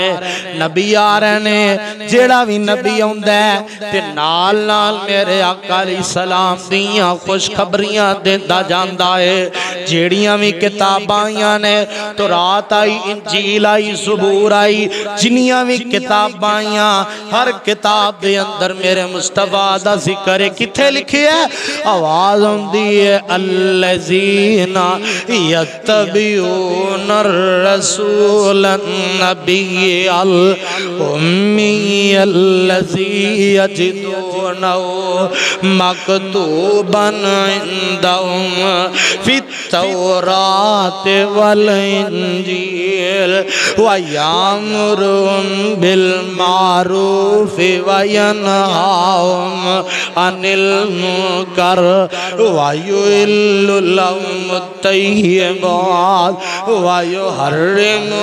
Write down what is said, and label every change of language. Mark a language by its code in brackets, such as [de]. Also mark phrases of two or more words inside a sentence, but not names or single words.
[pa] نبی آ رہے نیں، جیہڑا وی نبی آؤندا ہے تے نال نال میرے آقا [ar] عليه السلام [pa] دیاں خوشخبریاں دیندا جاندا ہے. جیہڑیاں وی کتاباں آئیاں نیں، تورات آئی، انجیل آئی، زبور آئی، جنیاں وی کتاباں آئیاں، ہر کتاب دے اندر میرے مصطفیٰ دا ذکر ہے. کتھے لکھے ہے? آواز آؤندی ہے, [ar] الذين يتبعون الرسول النبي الأمي الذي يجدونه مكتوبا عندهم في التوراة والإنجيل يأمرهم بالمعروف وينهاهم عن المنكر ويحل لهم الطيبات ويحرم